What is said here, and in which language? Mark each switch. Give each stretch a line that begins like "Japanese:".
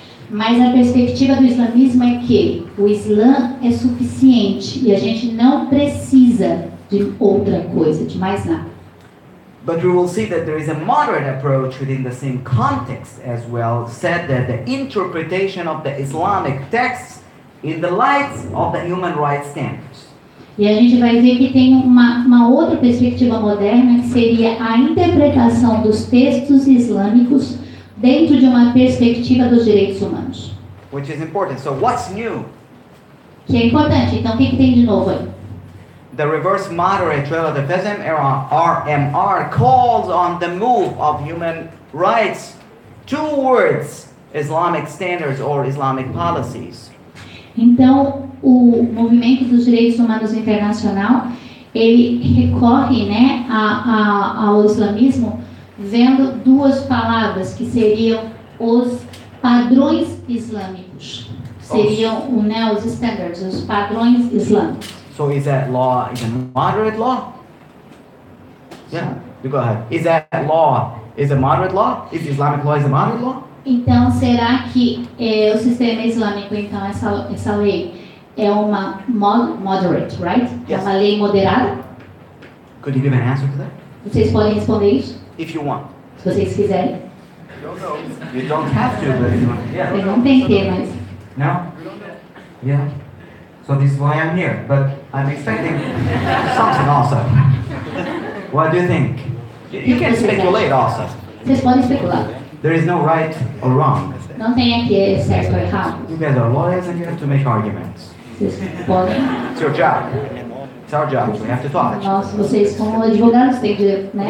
Portuguese: Mas a perspectiva do islamismo é que o Islã é suficiente e a gente não precisa de outra coisa, de mais nada.
English: But we will see that there is a moderate approach within the same context as well, said that the interpretation of the Islamic texts in the light of the human rights standards.
Portuguese: E a gente vai ver que tem uma outra perspectiva moderna, que seria a interpretação dos textos islâmicos dentro de uma perspectiva dos direitos humanos.
English: Which is important. So what's new?
Portuguese: Que é importante. Então, o que tem de novo aí?
English: The reverse moderate relativism, RMR, calls on the move of human rights towards Islamic standards or Islamic policies.
Portuguese: Então, o movimento dos direitos humanos internacional, ele recorre, né, ao islamismo vendo duas palavras que seriam os padrões islâmicos. Seriam, né, os standards, os padrões islâmicos.
English: So is that law is a moderate law? Yeah, you go ahead. Is that law is a moderate law? Is Islamic law is a moderate law?
Portuguese: Então, será que o sistema islâmico, então, essa lei é uma
English: moderate, right? Yes.
Portuguese: É uma lei moderada?
English: Could you give an answer to that?
Portuguese: Vocês podem responder isso,
English: If you want.
Portuguese: se vocês quiserem.
English: You don't have to, but if you want. Yeah.
Portuguese: Vocês não têm que ter, mas...
English: No? Yeah. So this is why I'm here, but I'm expecting something also. What do you think? You can speculate also.
Portuguese: Vocês podem especular.
English: There is no right or wrong.
Portuguese: Não tem aqui certo ou errado.
English: You guys are lawyers and you have to make arguments.
Portuguese: Vocês podem...
English: It's your job. It's our job. We have to talk.
Portuguese: Vocês, como advogados, têm de, né,